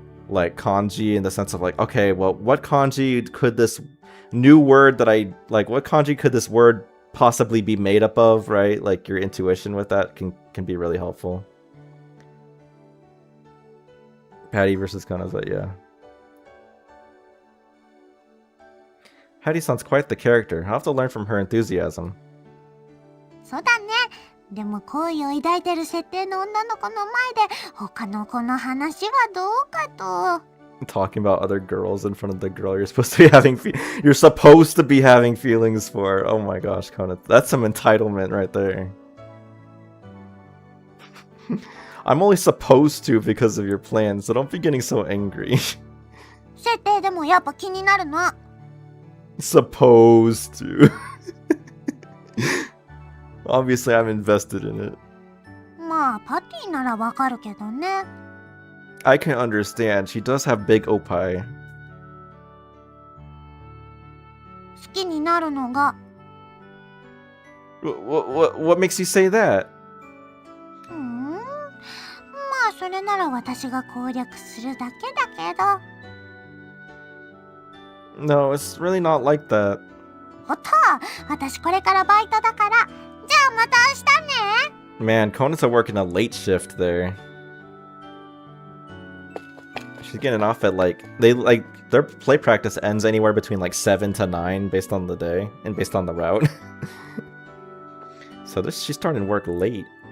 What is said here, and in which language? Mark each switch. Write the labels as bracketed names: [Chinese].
[English] like kanji in the sense of like, okay, well, what kanji could this new word that I like, what kanji could this word possibly be made up of, right? Like your intuition with that can be really helpful. Patty versus Kanaza, yeah. Patty-san's quite the character. I'll have to learn from her enthusiasm. [Japanese] そうだね。でも好意を抱いてる設定の女の子の前で他の子の話はどうかと。 [English] Talking about other girls in front of the girl you're supposed to be having you're supposed to be having feelings for. Oh my gosh, Kona, that's some entitlement right there. I'm only supposed to because of your plans, so don't be getting so angry. [Japanese] 設定でもやっぱ気になるの。 [English] Supposed to. Obviously, I'm invested in it. [Japanese] まあパティならわかるけどね。 [English] I can understand. She does have big opai. [Japanese] 好きになるのが。 [English] What makes you say that? [Japanese] まあそれなら私が攻略するだけだけど。 [English] No, it's really not like that. [Japanese] おっと、私これからバイトだから。じゃあまた明日ね。 [English] Man, Kona's working a late shift there. She's getting off at like their play practice ends anywhere between like 7 to 9 based on the day and based on the route. So she's starting work late.